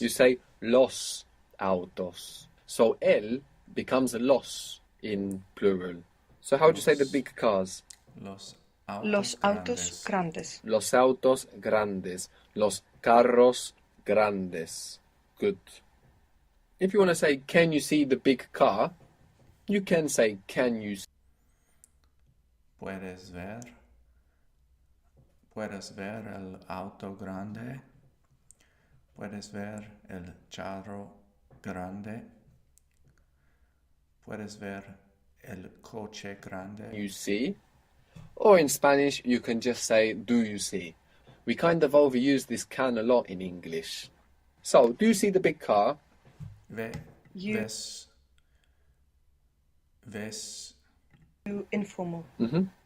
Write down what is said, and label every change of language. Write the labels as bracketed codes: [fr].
[en] You say [es] los autos. [en] So el becomes a los in plural. So how would you say the [es] Los. [en] big cars? [es] Los Los autos grandes. Los autos grandes. Los carros grandes. Good. [en] If you want to say, can you see the big car? You can say, can you see? [es] Puedes ver el auto grande. Puedes ver el carro grande. Puedes ver el coche grande. [en] You see? Or in Spanish, you can just say, do you see? We kind of overuse this can a lot in English. So, do you see the big car? You- [es] Ves [en] Informal. Mm-hmm.